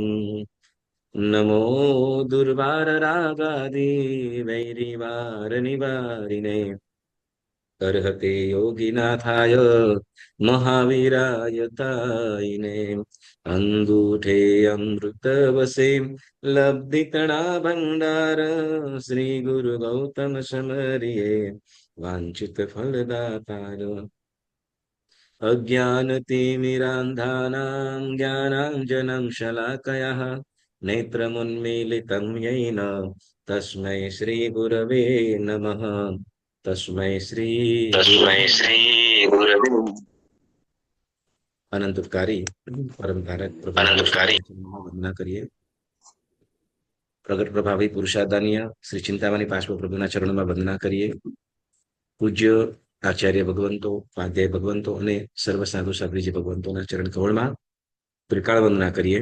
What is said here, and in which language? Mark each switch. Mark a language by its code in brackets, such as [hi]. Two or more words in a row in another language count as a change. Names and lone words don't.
[sa] નમો દુર્વાર રાગાદિ વૈરિવાર નિવારિને અર્હતે યોગીનાથાય મહાવીરાય તાઈને [gu] અંગૂઠે અમૃત વસે લબ્ધિતણા ભંડાર શ્રી ગુરુ ગૌતમ સમરિયે વાંછિત ફલદાતાર [sa] અજ્ઞાનતિમિરાંધાનાં જ્ઞાનાંજनं શલાકયઃ નેત્રमुन्मीलितं येन तस्मै श्रीगुरवे नमः. तस्मै श्री तस्मै श्री गुरवे [gu] અનંતકારી પરમ ધારક અનંતકારી પ્રભુ વંદના કરીએ. પ્રગટ પ્રભાવી પુરુષાદાનીય શ્રી ચિંતામણી પાર્શ્વ પ્રભુના ચરણોમાં વંદના કરીએ. પૂજ્ય આચાર્ય ભગવંતો, સ્વાધ્યાય ભગવંતો અને સર્વ સાધુ સાધ્વીજી ભગવંતોના ચરણ કમળમાં ત્રિકાળ વંદના કરીએ.